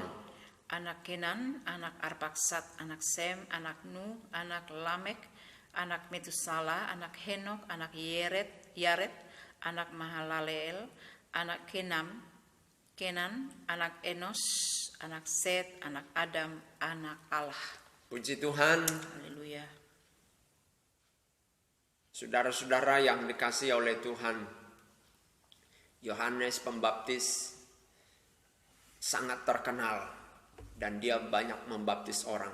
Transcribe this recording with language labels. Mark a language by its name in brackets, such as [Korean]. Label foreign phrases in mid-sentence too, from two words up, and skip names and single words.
[Indonesian] anak Kenan, anak Arpaksad, anak Sem, anak Nuh, anak Lamek, anak Metusala, anak Henok, anak Yared, anak Mahalaleel, anak Kenan, anak Enos, anak Set, anak Adam, anak Allah. Puji Tuhan. Haleluya. Saudara-saudara yang dikasihi oleh Tuhan, Yohanes Pembaptis sangat terkenal dan dia banyak membaptis orang.